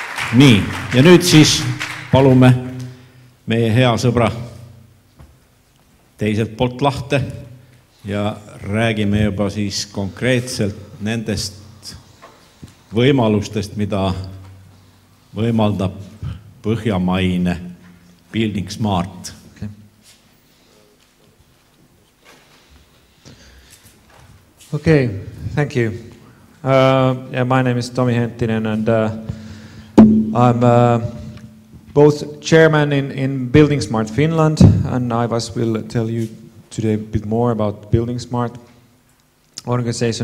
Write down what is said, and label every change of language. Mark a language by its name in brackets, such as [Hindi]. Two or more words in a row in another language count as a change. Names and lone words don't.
[Estonian] Nii, ja nüüd siis palume meie hea sõbra teiselt poolt lahte ja räägime juba siis konkreetselt nendest võimalustest, mida võimaldab põhjamaine Building Smart. [English] Okay, thank you. Yeah, my name is Tomi Henttinen, and I'm both chairman in Building Smart Finland, and I will tell you today a bit more about Building Smart organization.